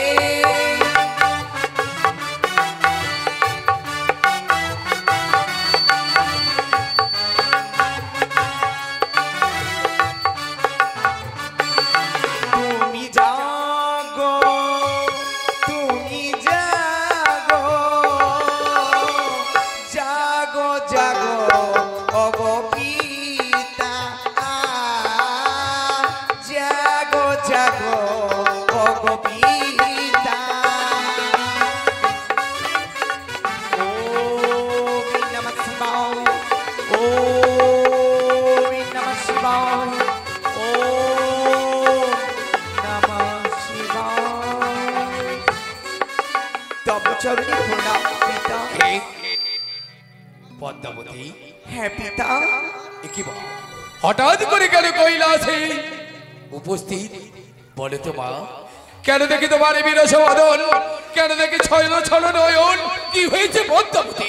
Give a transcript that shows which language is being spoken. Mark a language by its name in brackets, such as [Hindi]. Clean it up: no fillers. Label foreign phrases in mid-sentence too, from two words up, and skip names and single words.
[Bangla] তুমি জাগো, তুমি জাগো, জাগো জাগো ওগো পিতা, জাগো জাগো ওগো পিতা। [Sanskrit] ওম নমঃ শিবায়, ওম নমঃ শিবায়, ওম নমঃ শিবায়। [Bangla] তব চরণে প্রণাম পিতা। পদ্মাবতী, হ্যাঁ পিতা। এ কি বল? হঠাৎ করে কেন কৈলাসে উপস্থিত? বলে তো মা, কেন দেখি তোমার এই বিরস বদন, কেন দেখি ছয়ল ছল নয়ন, কি হয়েছে পদ্মাবতী?